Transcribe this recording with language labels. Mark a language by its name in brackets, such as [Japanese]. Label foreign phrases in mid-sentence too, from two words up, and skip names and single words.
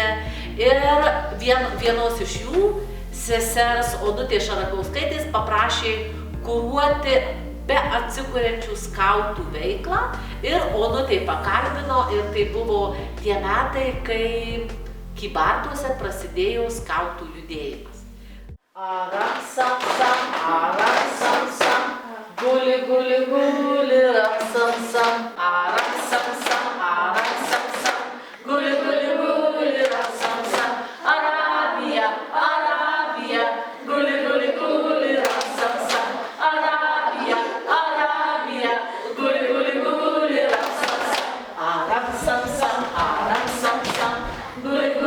[Lithuanian] Ir vienos iš jų, sesers Onutės Šarakauskaitės, paprašė kuruoti beatsikuriančių skautų veiklą ir Onutė pakalbino ir tai buvo tie metai, kai Kybartuose prasidėjo skautų judėjimas. Aram sam sam, guli guli guli, ram sam sam, aram sam sam, guli guli guli, ram sam sam, Arabija, Arabija, guli guli guli, ram sam sam, Arabija, Arabija, guli guli guli, ram sam sam, aram sam sam, guli